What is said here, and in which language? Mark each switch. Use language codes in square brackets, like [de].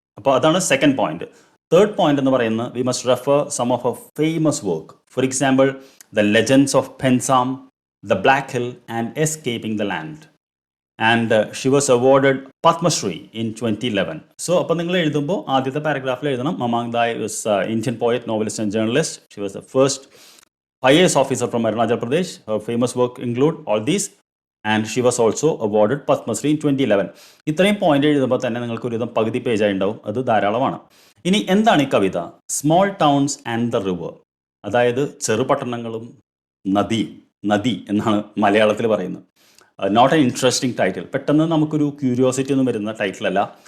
[ml] അപ്പോൾ അതാണ് second point. Third point എന്ന് പറയുന്നത് [en] We must refer some of a famous work. For example the legends of Pensam, the black hill and escaping the land. And she was awarded Padma Shri in 2011. [ml] So അപ്പോൾ നിങ്ങൾ എഴുതുമ്പോൾ ആദ്യത്തെ പാരഗ്രാഫിൽ എഴുതണം മമാങ് thy [en] Was Indian poet, novelist and journalist. She was the first IAS officer from Arunachal Pradesh. Her famous work include all these, and she was also awarded Padma Shri in 2011. [ml] ഇത്രയും point എഴുതുമ്പോൾ തന്നെ നിങ്ങൾക്ക് ഒരുവിധം പകുതി പേജായി ഉണ്ടാവും. അത് ധാരാളമാണ്. ഇനി എന്താണ് ഈ കവിത? Small towns and the river, അതായത് ചെറുപട്ടണങ്ങളും നദി എന്നാണ് മലയാളത്തിൽ പറയുന്നത്. [en] Note an interesting title. [ml] പെട്ടെന്ന് നമുക്കൊരു ക്യൂരിയോസിറ്റി ഒന്നും വരുന്ന ടൈറ്റിലല്ല.